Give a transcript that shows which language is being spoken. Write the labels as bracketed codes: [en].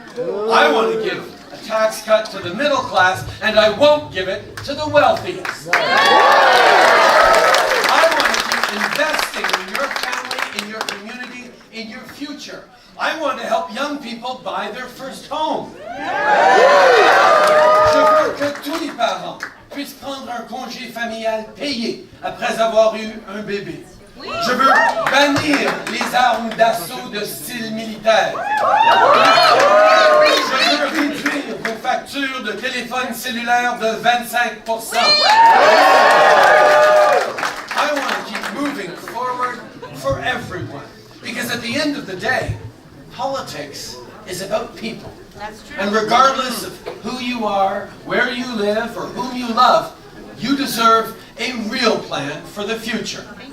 [en] I want to give a tax cut to the middle class, and I won't give it to the wealthiest. I want to keep investing in your family, in your community, in your future. I want to help young people buy their first home. [fr] Je veux que tous les parents puissent prendre un congé familial payé après avoir eu un bébé. Je veux bannir les armes d'assaut de style militaire. Je veux réduire vos factures de téléphone cellulaire de 25%. [en] I want to keep moving forward for everyone. Because at the end of the day, politics is about people. That's true. And regardless of who you are, where you live, or whom you love, you deserve a real plan for the future.